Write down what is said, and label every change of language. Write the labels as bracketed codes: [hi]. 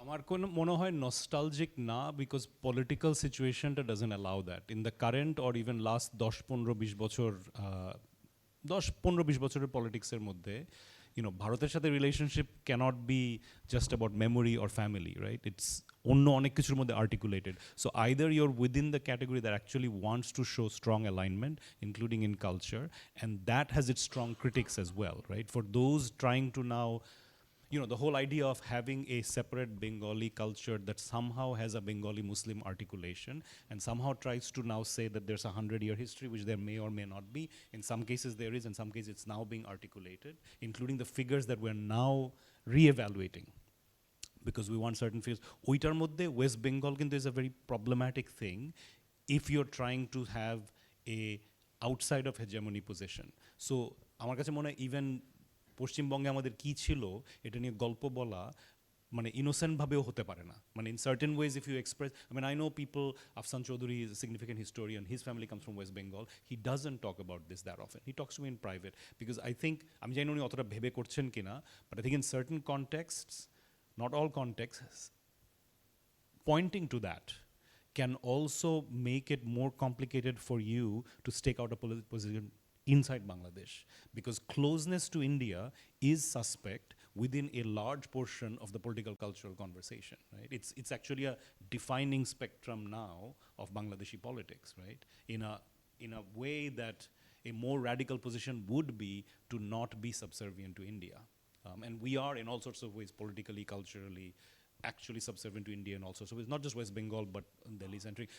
[bn] আমার কোন মনে হয় নস্টালজিক না, [en] because political সিচুয়েশনটা doesn't allow that in the current or even last 10-15-20 বছর, [bn] 10-15-20 বছরের পলিটিক্সের মধ্যে, ভারতের সাথে [en] Relationship can't be just about memory or family, right? It's [bn] অন্য অনেক কিছুর মধ্যে articulated. [en] So either you're within the category that actually wants to show strong alignment, including in culture, and that has its strong critics as well, right? For those trying to now, the whole idea of having a separate Bengali culture that somehow has a Bengali Muslim articulation and somehow tries to now say that there's a 100-year history, which there may or may not be. In some cases there is, in some cases it's now being articulated, including the figures that we're now re-evaluating, because we want certain figures. [bn] Oitar moddhe [en] West Bengal kintu is a very problematic thing if you're trying to have a outside of hegemony position. So [bn] amar kache mone even পশ্চিমবঙ্গে আমাদের কী ছিল এটা নিয়ে গল্প বলা মানে ইনোসেন্টভাবেও হতে পারে না। মানে [en] in certain ways if you express, I know people, Afsan Chowdhury is a significant historian, his family comes from West Bengal, he doesn't talk about this that often, he talks to me in private, because I think, [bn] আমি জানি উনি অতটা ভেবে করছেন কিনা, [en] But I think in certain contexts, not all contexts, pointing to that can also make it more complicated for you to stake out a political position inside Bangladesh, because closeness to India is suspect within a large portion of the political cultural conversation, right? It's actually a defining spectrum now of Bangladeshi politics, right? In a way that a more radical position would be to not be subservient to India. And we are in all sorts of ways, politically, culturally, actually subservient to India in all sorts of ways, not just West Bengal, but Delhi-centric.